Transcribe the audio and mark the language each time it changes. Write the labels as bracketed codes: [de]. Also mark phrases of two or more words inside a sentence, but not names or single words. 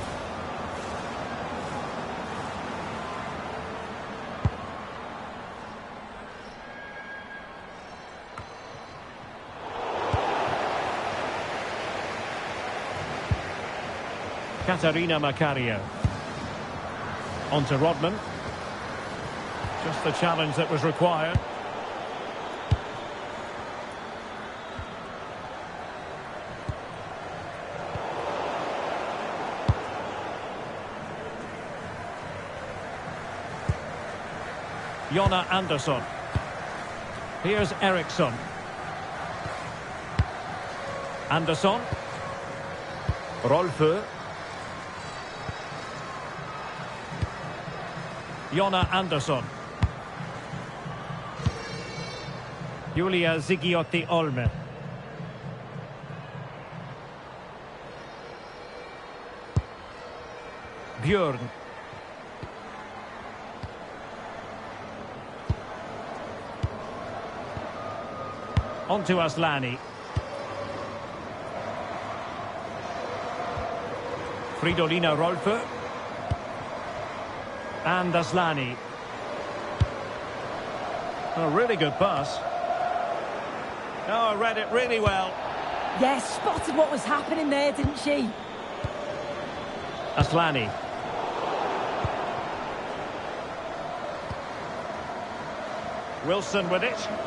[en] Katarina Macario. On to Rodman. Just the challenge that was required. Jonna Andersson. Here's Eriksson. Andersson. Rolfö. Jonna Andersson. Julia Zigiotti Olme. Björn. On to Aslani. Fridolina Rolfö. And Aslani. A really good pass. Oh, I read it really well. Yes, spotted what was happening there, didn't she? Aslani. Wilson with it.